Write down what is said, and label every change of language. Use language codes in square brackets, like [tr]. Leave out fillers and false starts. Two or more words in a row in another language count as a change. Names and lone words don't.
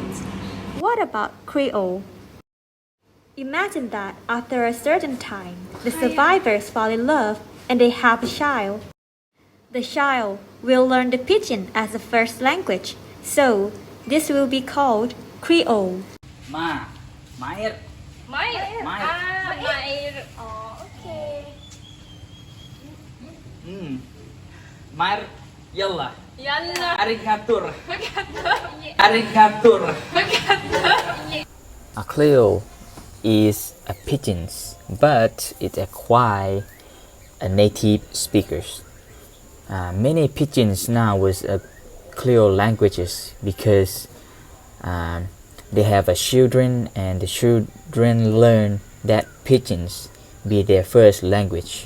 [en] What about Creole? Imagine that after a certain time, the survivors fall in love and they have a child. The child will learn the Pidgin as a first language, so this will be called Creole. Mair. Mair. Mair. Oh, okay. Mair. Yalla. Yalla. Arigatur. Arigatur. A Creole is a pidgin, but it acquires a native speakers. Many pidgins now with Creole languages because they have a children and the children learn that pidgins be their first language.